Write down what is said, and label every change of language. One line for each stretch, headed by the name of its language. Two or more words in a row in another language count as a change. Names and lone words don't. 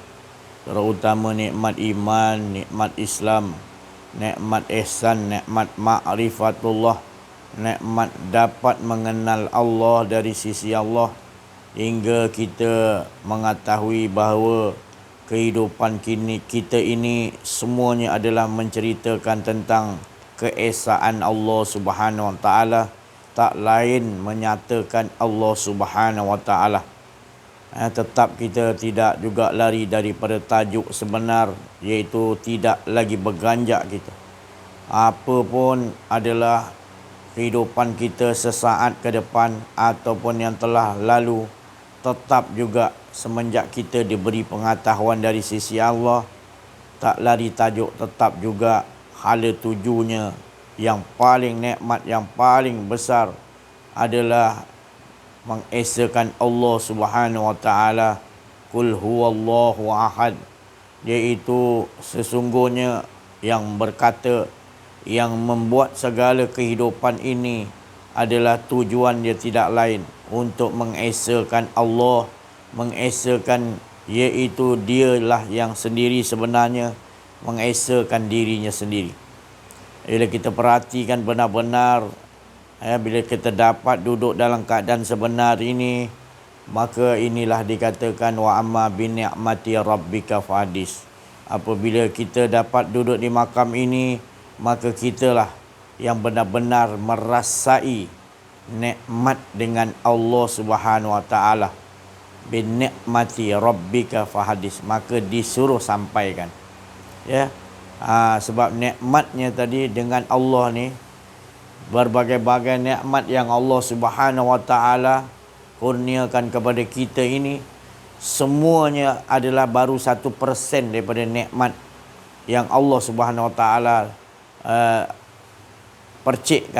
Malay: Terutama nikmat iman, nikmat Islam, nikmat ihsan, nikmat ma'rifatullah, nikmat dapat mengenal Allah dari sisi Allah, hingga kita mengetahui bahawa kehidupan kita ini semuanya adalah menceritakan tentang keesaan Allah
Arabic: سبحانه وتعالى,
Malay: tak lain menyatakan Allah
Arabic: سبحانه وتعالى.
Malay: Tetap kita tidak juga lari daripada tajuk sebenar, iaitu tidak lagi berganjak kita. Apa pun adalah kehidupan kita sesaat ke depan ataupun yang telah lalu, tetap juga semenjak kita diberi pengetahuan dari sisi Allah, tak lari tajuk, tetap juga hala tujunya yang paling nikmat, yang paling besar adalah mengesakan Allah
Arabic: سبحانه وتعالى. قل هو الله أحد,
Malay: iaitu sesungguhnya yang berkata, yang membuat segala kehidupan ini adalah tujuan dia tidak lain untuk mengesakan Allah, mengesakan iaitu dialah yang sendiri sebenarnya, mengesakan dirinya sendiri. Bila kita perhatikan benar-benar, bila kita dapat duduk dalam keadaan sebenar ini, maka inilah dikatakan
Arabic: وأما بنعمة ربك فحدث.
Malay: Apabila kita dapat duduk di makam ini, maka kitalah yang benar-benar merasai nikmat dengan Allah
Arabic: سبحانه وتعالى. بنعمة ربك فحدث,
Malay: maka disuruh sampaikan. Ya. Sebab nikmatnya tadi dengan Allah ni, berbagai-bagai nikmat yang Allah
Arabic: سبحانه وتعالى
Malay: kurniakan kepada kita ini, semuanya adalah baru 1% daripada nikmat yang Allah
Arabic: سبحانه وتعالى
Malay: percikkan.